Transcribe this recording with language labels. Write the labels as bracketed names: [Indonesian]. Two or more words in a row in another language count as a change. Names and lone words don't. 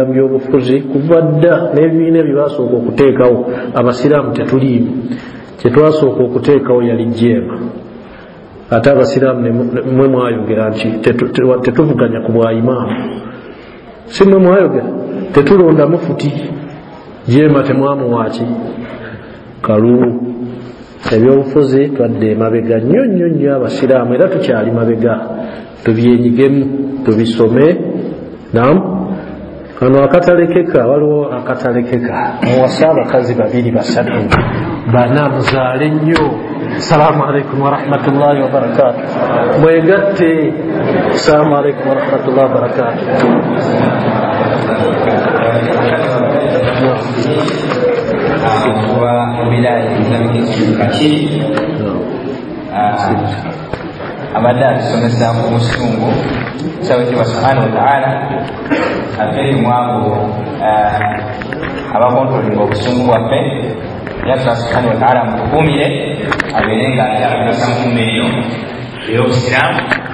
[Ganda] mu byobufuzi kuva dda n'ebibiina bye basooka okuteekawo abasiraamu tetuliimu kyetwasooka okuteekawo yali jeema ate abasiraamu mwe mwayogera nti tetuvuganya ku bwa imaamu si mwe mwayogera tetulonda mufuti jeema temwamuwaaki kalulu ebyobufuzi twadde emabega nnyo nnyo nnyo abasiraamu era tukyali mabega tubyenyigemu tubisome kano akatalekeka waliwo akatalekeka muwasa abakazi 2 3 bana muzaale nnyo [Arabic] السلام عليكم ورحمة الله وبركاته [Ganda] mwegatte [Arabic] السلام عليكم ورحمة الله وبركاته [Ganda] kuba wilaya Islamic Institute abadde atusomesa ku musungu tusaba ekitiibwa [Arabic] سبحانه وتعالى [Ganda] afeeri mwago abakontrolinga obusungu bwaffe yasaba [Arabic] سبحانه وتعالى [Ganda] mutukuumire abeere nga ayagasa mu nkuuma eyo ey'obusiraamu